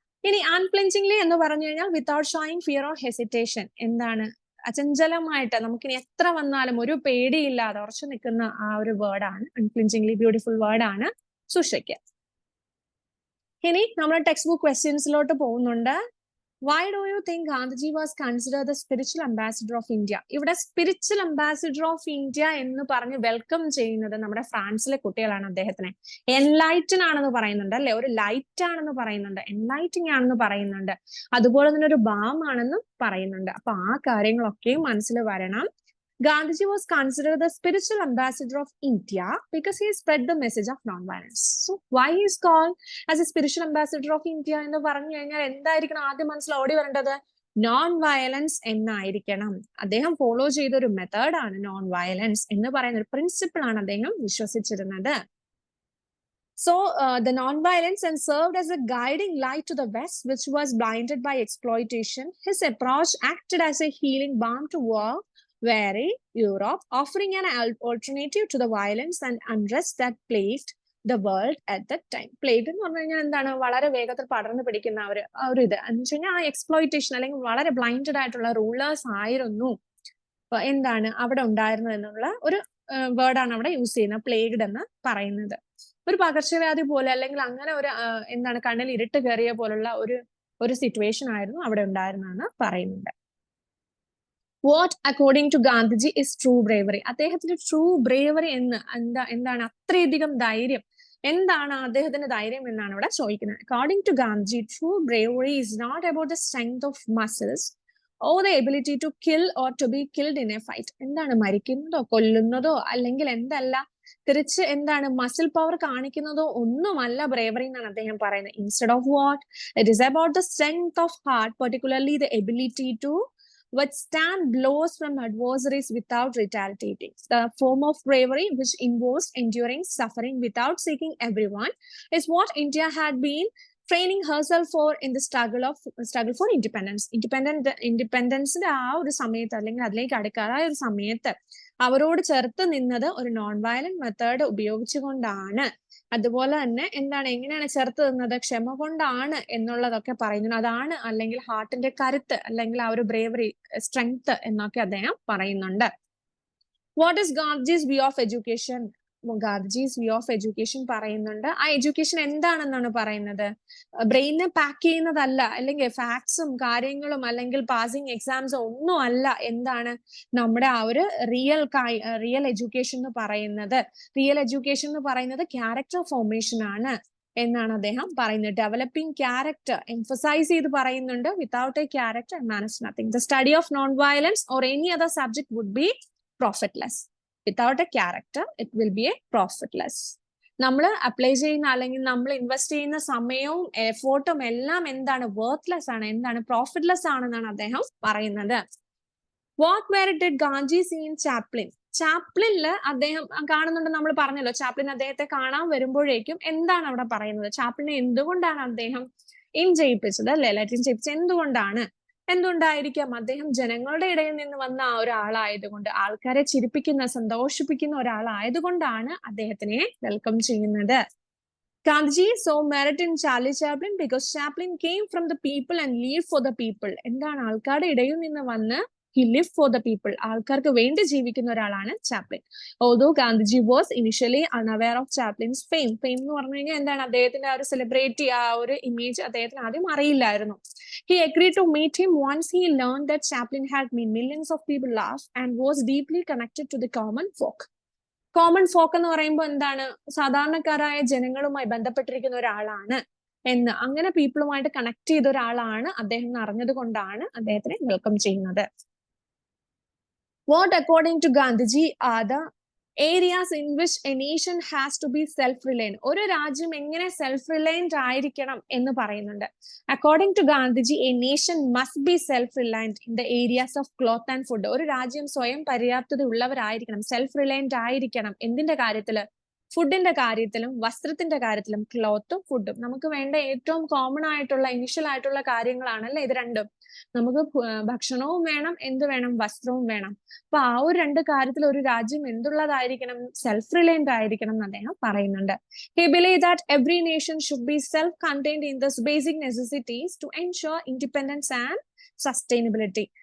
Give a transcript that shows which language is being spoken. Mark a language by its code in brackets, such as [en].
[ml] ഇനി അൺഫ്ലിഞ്ചിങ്ലി എന്ന് പറഞ്ഞു കഴിഞ്ഞാൽ [en] Without showing fear or hesitation. [ml] എന്താണ് അചഞ്ചലമായിട്ട് നമുക്കിനി എത്ര വന്നാലും ഒരു പേടിയില്ലാതെ ഉറച്ചു നിൽക്കുന്ന ആ ഒരു വേർഡാണ് അൺഫ്ലിഞ്ചിങ്ലി. ബ്യൂട്ടിഫുൾ വേർഡാണ് സുഷയ്ക്ക്. ഇനി നമ്മൾ ടെക്സ്റ്റ് ബുക്ക് ക്വസ്റ്റ്യൻസിലോട്ട് പോകുന്നുണ്ട്. [en] Why do you think Gandhiji was considered the spiritual ambassador of India? [ml] ഇവിടെ സ്പിരിച്വൽ അംബാസിഡർ ഓഫ് ഇന്ത്യ എന്ന് പറഞ്ഞ് വെൽക്കം ചെയ്യുന്നത് നമ്മുടെ ഫ്രാൻസിലെ കുട്ടികളാണ് അദ്ദേഹത്തിനെ. എൻലൈറ്റൻ ആണെന്ന് പറയുന്നുണ്ട് അല്ലെ, ഒരു ലൈറ്റ് ആണെന്ന് പറയുന്നുണ്ട്, എൻലൈറ്റിംഗ് ആണെന്ന് പറയുന്നുണ്ട്, അതുപോലെ തന്നെ ഒരു ബാം ആണെന്നും പറയുന്നുണ്ട്. അപ്പൊ ആ കാര്യങ്ങളൊക്കെയും മനസ്സിൽ വരണം. [en] Gandhiji was considered the spiritual ambassador of India because he spread the message of non-violence. So why he is called as a spiritual ambassador of India [ml] എന്ന് പറഞ്ഞു കഴിഞ്ഞാൽ എന്തായിരിക്കണം ആദ്യം മനസ്സിൽ ഓടി വരേണ്ടത്, നോൺ വയലൻസ് എന്നായിരിക്കണം. അദ്ദേഹം ഫോളോ ചെയ്ത ഒരു മെത്തേഡാണ് നോൺ വയലൻസ് എന്ന് പറയുന്ന ഒരു പ്രിൻസിപ്പിൾ ആണ് അദ്ദേഹം വിശ്വസിച്ചിരുന്നത്. [en] So the non-violence and served as a guiding light to the West, which was blinded by exploitation. His approach acted as a healing balm to war weary Europe, offering an alternative to the violence and unrest that plagued the world at that time. [ml] Plague എന്ന് പറഞ്ഞു കഴിഞ്ഞാൽ എന്താണ്, വളരെ വേഗത്തിൽ പടർന്നു പിടിക്കുന്ന ഒരു ഇത് എന്ന് വെച്ച് കഴിഞ്ഞാൽ ആ എക്സ്പ്ലോയിറ്റേഷൻ അല്ലെങ്കിൽ വളരെ ബ്ലൈൻഡഡ് ആയിട്ടുള്ള റൂളേഴ്സ് ആയിരുന്നു എന്താണ് അവിടെ ഉണ്ടായിരുന്നത് എന്നുള്ള ഒരു വേർഡാണ് അവിടെ യൂസ് ചെയ്യുന്നത്, പ്ലേഗ്ഡ് എന്ന് പറയുന്നത്. ഒരു പകർച്ചവ്യാധി പോലെ അല്ലെങ്കിൽ അങ്ങനെ ഒരു എന്താണ് കണ്ണിൽ ഇരുട്ട് കയറിയ പോലുള്ള ഒരു സിറ്റുവേഷൻ ആയിരുന്നു അവിടെ ഉണ്ടായിരുന്നതെന്ന് പറയുന്നുണ്ട്. [en] What according to Gandhiji is true bravery? [ml] അദ്ദേഹത്തിന്റെ ട്രൂ ബ്രേവറി എന്താണ് അത്രയധികം ധൈര്യം, എന്താണ് അദ്ദേഹത്തിന്റെ ധൈര്യം എന്നാണ് ഇവിടെ ചോദിക്കുന്നത്. [en] According to Gandhiji, true bravery is not about the strength of muscles or the ability to kill or to be killed in a fight. [ml] എന്താണ് മരിക്കുന്നതോ കൊല്ലുന്നതോ അല്ലെങ്കിൽ എന്തല്ല, തിരിച്ച് എന്താണ് മസിൽ പവർ കാണിക്കുന്നതോ ഒന്നുമല്ല ബ്രേവറി എന്നാണ് അദ്ദേഹം പറയുന്നത്. [en] Instead of what, it is about the strength of heart, particularly the ability to withstand blows from adversaries without retaliating. The form of bravery which involves enduring suffering without seeking everyone is what India had been training herself for in the struggle for independence. [ml] Independence ആ ഒരു സമയത്ത് അല്ലെങ്കിൽ അതിലേക്ക് അടുക്കാറായ ഒരു സമയത്ത് അവരോട് ചേർത്ത് നിന്നത് ഒരു നോൺ വയലന്റ് മെത്തേഡ് ഉപയോഗിച്ചുകൊണ്ടാണ്. അതുപോലെ തന്നെ എന്താണ് എങ്ങനെയാണ് ചേർത്ത് നിന്നത്, ക്ഷമ കൊണ്ടാണ് എന്നുള്ളതൊക്കെ പറയുന്നു. അതാണ് അല്ലെങ്കിൽ ഹാർട്ടിന്റെ കരുത്ത് അല്ലെങ്കിൽ ആ ഒരു ബ്രേവറി സ്ട്രെങ്ത് എന്നൊക്കെ അദ്ദേഹം പറയുന്നുണ്ട്. [en] What is Gandhiji's view of education? Gandhiji's view of education [ml] പറയുന്നുണ്ട്. ആ എഡ്യൂക്കേഷൻ എന്താണെന്നാണ് പറയുന്നത്, ബ്രെയിനെ പാക്ക് ചെയ്യുന്നതല്ല, അല്ലെങ്കിൽ ഫാക്ട്സും കാര്യങ്ങളും അല്ലെങ്കിൽ പാസിംഗ് എക്സാംസും ഒന്നും അല്ല. എന്താണ് നമ്മുടെ ആ ഒരു റിയൽ എഡ്യൂക്കേഷൻ എന്ന് പറയുന്നത്. റിയൽ എഡ്യൂക്കേഷൻ എന്ന് പറയുന്നത് ക്യാരക്ടർ ഫോർമേഷൻ ആണ് എന്നാണ് അദ്ദേഹം പറയുന്നത്. ഡെവലപ്പിംഗ് ക്യാരക്ടർ എംഫസൈസ് ചെയ്ത് പറയുന്നുണ്ട്. [en] Without a character man is nothing. The study of non violence or any other subject would be profitless. Without a character, it will be a profitless. [ml] നമ്മൾ apply ചെയ്യുന്ന അല്ലെങ്കിൽ നമ്മൾ ഇൻവെസ്റ്റ് ചെയ്യുന്ന സമയവും എഫോർട്ടും എല്ലാം എന്താണ് വർത്ത്ലെസ് ആണ്, എന്താണ് പ്രോഫിറ്റ്ലെസ് ആണെന്നാണ് അദ്ദേഹം പറയുന്നത്. [en] What where did Gandhi see in Chaplin? [ml] ചാപ്ലിനില് അദ്ദേഹം കാണുന്നുണ്ട്, നമ്മൾ പറഞ്ഞല്ലോ ചാപ്ലിൻ അദ്ദേഹത്തെ കാണാൻ വരുമ്പോഴേക്കും എന്താണ് അവിടെ പറയുന്നത്, ചാപ്ലിനെ എന്തുകൊണ്ടാണ് അദ്ദേഹം ഇൻ ചെയ്യിപ്പിച്ചത് അല്ലെ, ലാറ്റിൻ ചെയ്യിപ്പിച്ചത് എന്തുകൊണ്ടാണ് എന്തുകൊണ്ടായിരിക്കാം? അദ്ദേഹം ജനങ്ങളുടെ ഇടയിൽ നിന്ന് വന്ന ഒരാളായതുകൊണ്ട്, ആൾക്കാരെ ചിരിപ്പിക്കുന്ന, സന്തോഷിപ്പിക്കുന്ന ഒരാളായതുകൊണ്ടാണ് അദ്ദേഹത്തിനെ വെൽക്കം ചെയ്യുന്നത്. [en] Gandhiji saw merit in Charlie Chaplin because Chaplin came from the people and lived for the people. എന്താണ്? [ml] ആൾക്കാരുടെ ഇടയിൽ നിന്ന് വന്ന് [en] he lived for the people. [ml] ആൾക്കാർക്ക് വേണ്ടി ജീവിക്കുന്ന ഒരാളാണ് Chaplin. [en] Although Gandhiji was initially unaware of Chaplin's fame. [ml] Fame എന്ന് പറഞ്ഞു കഴിഞ്ഞാൽ എന്താണ്? അദ്ദേഹത്തിന്റെ ആ ഒരു സെലിബ്രിറ്റി, ആ ഒരു ഇമേജ് അദ്ദേഹത്തിന് ആദ്യം അറിയില്ലായിരുന്നു. [en] He agreed to meet him once he learned that Chaplin had made millions of people laugh and was deeply connected to the common folk. [ml] Common folk എന്ന് പറയുമ്പോൾ എന്താണ്? സാധാരണക്കാരായ ജനങ്ങളുമായി ബന്ധപ്പെട്ടിരിക്കുന്ന ഒരാളാണ് എന്ന്, അങ്ങനെ പീപ്പിളുമായിട്ട് കണക്ട് ചെയ്ത ഒരാളാണ് അദ്ദേഹം എന്ന് അറിഞ്ഞത് കൊണ്ടാണ് അദ്ദേഹത്തിനെ വെൽക്കം ചെയ്യുന്നത്. [en] What according to Gandhiji are the areas in which a nation has to be self-reliant? [ml] ഒരു രാജ്യം എങ്ങനെ സെൽഫ്-റിലയന്റ് ആയിരിക്കണം എന്ന് പറയുന്നുണ്ട്. [en] According to Gandhiji, a nation must be self-reliant in the areas of cloth and food. [ml] ഒരു രാജ്യം സ്വയം പര്യാപ്തത ഉള്ളവരായിരിക്കണം, സെൽഫ്-റിലയന്റ് ആയിരിക്കണം. എന്തിന്റെ കാര്യത്തില്? ഫുഡിന്റെ കാര്യത്തിലും വസ്ത്രത്തിന്റെ കാര്യത്തിലും. ക്ലോത്തും ഫുഡും നമുക്ക് വേണ്ട ഏറ്റവും കോമൺ ആയിട്ടുള്ള ഇനിഷ്യൽ ആയിട്ടുള്ള കാര്യങ്ങളാണല്ലേ ഇത് രണ്ടും. നമുക്ക് ഭക്ഷണവും വേണം, എന്ത് വേണം? വസ്ത്രവും വേണം. അപ്പൊ ആ ഒരു രണ്ട് കാര്യത്തിൽ ഒരു രാജ്യം എന്തുള്ളതായിരിക്കണം? സെൽഫ്-റിലയന്റ് ആയിരിക്കണം എന്ന് അദ്ദേഹം പറയുന്നുണ്ട്. [en] He believed that every nation should be self-contained in these basic necessities to ensure independence and sustainability.